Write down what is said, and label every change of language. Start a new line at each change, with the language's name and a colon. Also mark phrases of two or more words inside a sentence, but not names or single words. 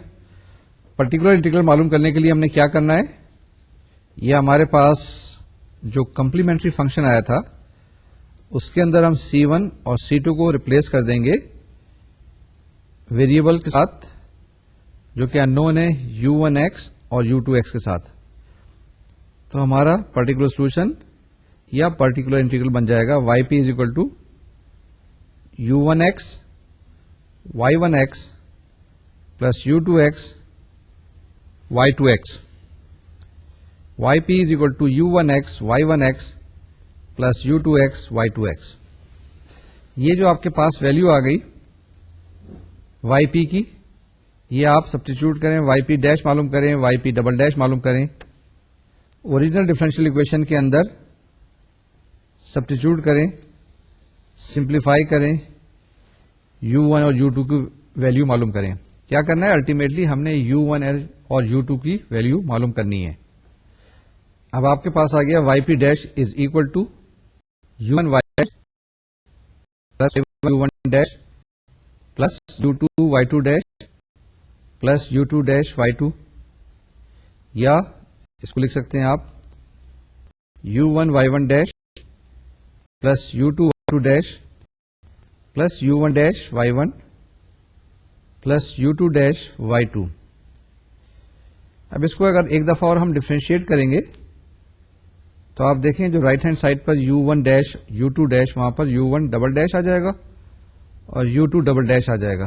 English: particular integral
Urdu: معلوم کرنے کے لیے ہم نے کیا کرنا ہے, یہ ہمارے پاس جو
English: complementary function
Urdu: آیا تھا اس کے اندر ہم C1 اور C2 کو ریپلیس کر دیں گے ویریبل کے ساتھ جو کہ انون ہے U1x اور U2x کے ساتھ. تو ہمارا
English: particular solution
Urdu: یا
English: particular integral
Urdu: بن جائے گا
English: yp is equal to U1x y1x plus U2x y2x. yp is equal to U1x y1x plus U2x y2x.
Urdu: یہ جو آپ کے پاس ویلیو آ گئی yp کی، یہ آپ سبسٹیچیوٹ کریں،
English: yp dash
Urdu: معلوم کریں،
English: yp double dash
Urdu: معلوم کریں،
English: original differential equation
Urdu: کے اندر سبسٹیچیوٹ کریں، سمپلیفائی کریں، U1 اور U2 کی ویلیو معلوم کریں. کیا کرنا ہے؟ الٹیمیٹلی ہم نے U1 اور U2 کی ویلیو معلوم کرنی ہے. اب آپ کے پاس آ گیا
English: yp dash is equal to U1 y dash plus U1 dash plus U2 y2 dash plus U2 dash y2,
Urdu: یا اس کو لکھ سکتے ہیں آپ
English: U1 y1 dash plus U2 y2 dash plus U1 dash y1 plus U2 dash y2.
Urdu: اب اس کو اگر ایک دفعہ اور ہم ڈفرینشیٹ کریں گے تو آپ دیکھیں جو
English: right hand side
Urdu: پر
English: U1 dash U2 dash
Urdu: وہاں پر
English: U1 double dash
Urdu: آ جائے گا اور
English: U2 double dash
Urdu: آ جائے گا.